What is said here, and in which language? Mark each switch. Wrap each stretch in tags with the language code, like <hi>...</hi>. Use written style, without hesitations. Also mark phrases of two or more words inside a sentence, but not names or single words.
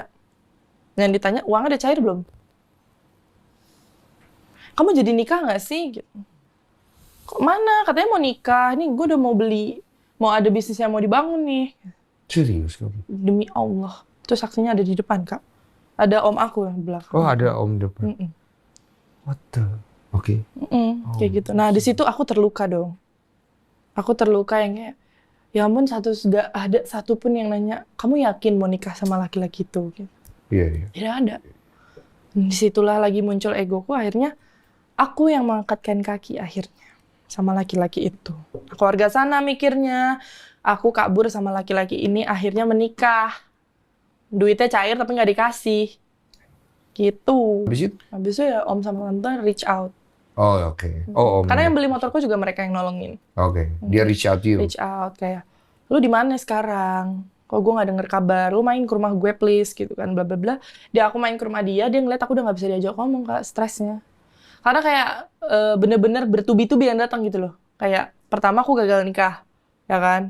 <id>Yang ditanya, uangnya udah cair belum? Kamu jadi nikah nggak sih? Gitu. Kok mana? Katanya mau nikah. Nih gue udah mau beli. Mau ada bisnis yang mau dibangun nih. Serius kamu? Demi Allah. Itu saksinya ada di depan, Kak. Ada om aku yang di belakang. Oh ada om depan.</id> <en>What the?</en> <id>Oke. Kayak gitu. Nah di situ aku terluka dong. Aku terluka yang kayak, ya ampun gak ada satupun yang nanya, kamu yakin mau nikah sama laki-laki itu? Gitu. Iya. Tidak ada. Disitulah lagi muncul egoku, akhirnya aku yang mengangkatkan kaki akhirnya sama laki-laki itu. Keluarga sana mikirnya, aku kabur sama laki-laki ini, akhirnya menikah. Duitnya cair tapi nggak dikasih. Gitu. Habis itu ya om sama tante</id> <en>reach out.</en> <id>Oh oke. Oh om. Karena yang beli motorku juga mereka yang nolongin. Oke. Dia</id> <en>reach out to you. Reach out</en> <id>kayak, lu di mana sekarang? Kok gue nggak denger kabar? Lu main ke rumah gue please gitu kan,</id> <en>bla bla bla.</en> <id>Aku main ke rumah dia ngeliat aku udah nggak bisa diajak ngomong, Kak, stresnya. Karena kayak bener-bener bertubi-tubi yang datang gitu loh. Kayak pertama aku gagal nikah, ya kan?</id>